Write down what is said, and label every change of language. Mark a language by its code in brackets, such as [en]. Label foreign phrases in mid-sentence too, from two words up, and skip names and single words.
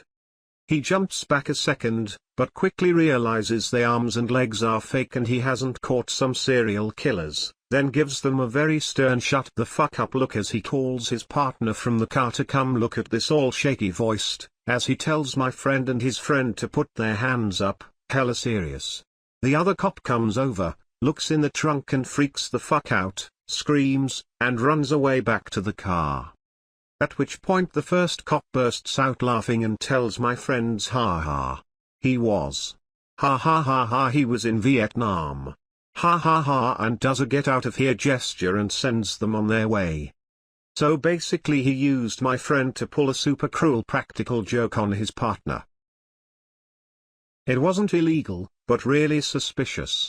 [en] He jumps back a second, but quickly realizes the arms and legs are fake and he hasn't caught some serial killers, then gives them a very stern "shut the fuck up" look as he calls his partner from the car to come look at this, all shaky voiced, as he tells my friend and his friend to put their hands up, hella serious. The other cop comes over, looks in the trunk and freaks the fuck out, screams, and runs away back to the car. At which point the first cop bursts out laughing and tells my friends, "Ha ha. He was. Ha ha ha ha, he was in Vietnam. Ha ha ha," and does a "get out of here" gesture and sends them on their way. So basically he used my friend to pull a super cruel practical joke on his partner. It wasn't illegal, but really suspicious.